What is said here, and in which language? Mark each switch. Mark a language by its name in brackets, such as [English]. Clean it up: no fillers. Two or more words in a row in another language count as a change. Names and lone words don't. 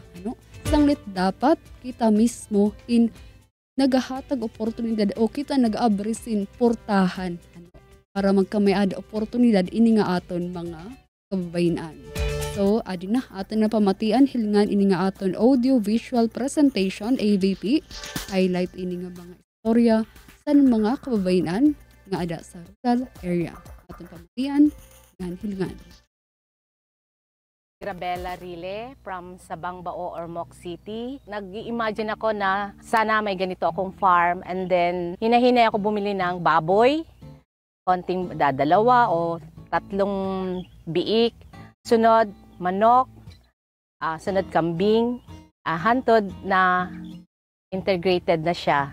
[Waray] Sanglit dapat kita mismo nagahatag oportunidad o kita nag-abrisin portahan para magkamayad oportunidad ini nga aton mga kababayan. So adi na aton na pamatian hilingan ini nga aton [English] audio visual presentation AVP highlight [Waray] ini nga mga istorya sa mga kababayan nga ada sa [English] rural area. [Waray] Aton pamatian ngan hilingan. Grabella Rile from Sabangbao or Moc City. [Filipino] Nag-i-imagine ako na sana may ganito akong farm [English] and then [Filipino] hinahinay ako bumili ng baboy, konting dalawa o 3 biik, sunod manok, sunod kambing, hantod na integrated na siya.